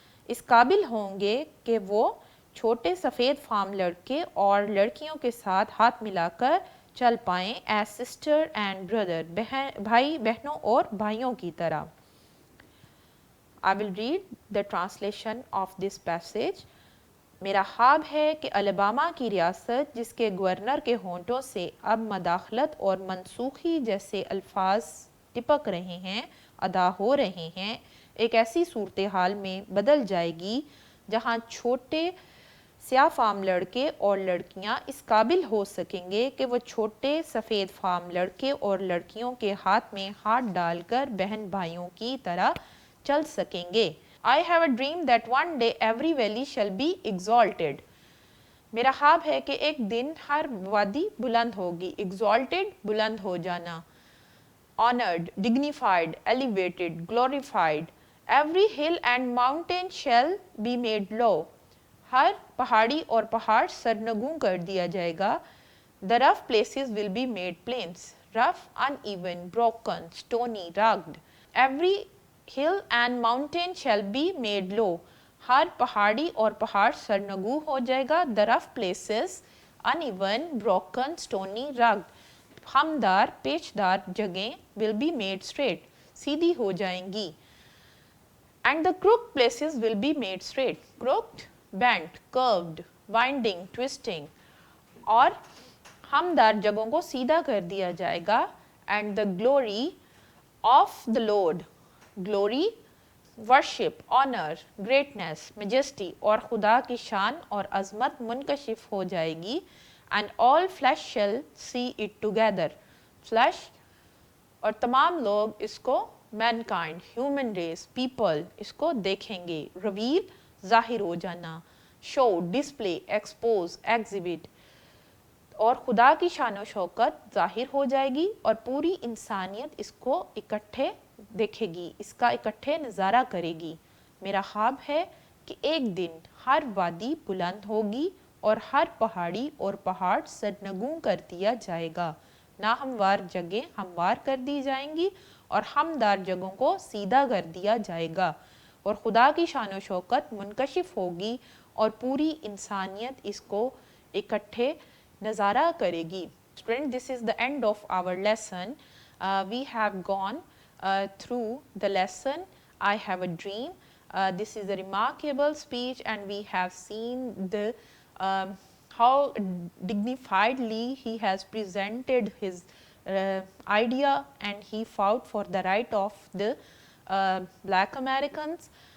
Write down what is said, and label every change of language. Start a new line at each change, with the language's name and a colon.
Urdu: اس قابل ہوں گے کہ وہ چھوٹے سفید فام لڑکے اور لڑکیوں کے ساتھ ہاتھ ملا کر چل پائیں
English: as sister and brother
Urdu: بھائی بہنوں اور بھائیوں کی طرح.
English: I will read the translation of this passage.
Urdu: میرا خواب ہے کہ الاباما کی ریاست جس کے گورنر کے ہونٹوں سے اب مداخلت اور منسوخی جیسے الفاظ ٹپک رہے ہیں، ادا ہو رہے ہیں، ایک ایسی صورتحال میں بدل جائے گی جہاں چھوٹے سیاہ فام لڑکے اور لڑکیاں اس قابل ہو سکیں گے کہ وہ چھوٹے سفید فام لڑکے اور لڑکیوں کے ہاتھ میں ہاتھ ڈال کر بہن بھائیوں کی طرح چل سکیں گے.
English: I have a dream that one day every valley shall be exalted.
Urdu: میرا خواب ہے کہ ایک دن ہر وادی بلند ہوگی. exalted بلند ہو جانا.
English: honored, dignified, elevated, glorified. Every hill and mountain shall be made low.
Urdu: ہر پہاڑی اور پہاڑ سرنگوں کر دیا جائے گا.
English: The rough places will be made plains. rough, uneven, broken, stony, rugged. Every hill and mountain shall be made low.
Urdu: ہر پہاڑی اور پہاڑ سرنگوں ہو جائے گا.
English: The rough places, uneven, broken, stony, rugged.
Urdu: ہمدار پیچدار جگہیں
English: will be made straight.
Urdu: سیدھی ہو جائیں گی.
English: And the crooked places will be made straight. crooked, bent, curved, winding, twisting.
Urdu: اور ہمدار جگہوں کو سیدھا کر دیا جائے گا.
English: And the glory of the Lord. glory, worship, honor, greatness, majesty
Urdu: اور خدا کی شان اور عظمت منکشف ہو جائے گی.
English: And all flesh shall see it together.
Urdu: flesh اور تمام لوگ اس کو
English: mankind, human race, people
Urdu: اس کو دیکھیں گے. reveal ظاہر ہو جانا.
English: show, display, expose, exhibit.
Urdu: اور خدا کی شان و شوکت ظاہر ہو جائے گی اور پوری انسانیت اس کو اکٹھے دیکھے گی، اس کا اکٹھے نظارہ کرے گی. میرا خواب ہے کہ ایک دن ہر وادی بلند ہوگی اور ہر پہاڑی اور پہاڑ سرنگوں کر دیا جائے گا. ناہموار جگہیں ہموار کر دی جائیں گی اور ہمدار جگہوں کو سیدھا کر دیا جائے گا اور خدا کی شان و شوکت منکشف ہوگی اور پوری انسانیت اس کو اکٹھے نظارہ کرے گی.
English: Students, this is the end of our lesson. We have gone through the lesson I Have a Dream. This is a remarkable speech and we have seen the how dignifiedly he has presented his idea and he fought for the right of the black Americans.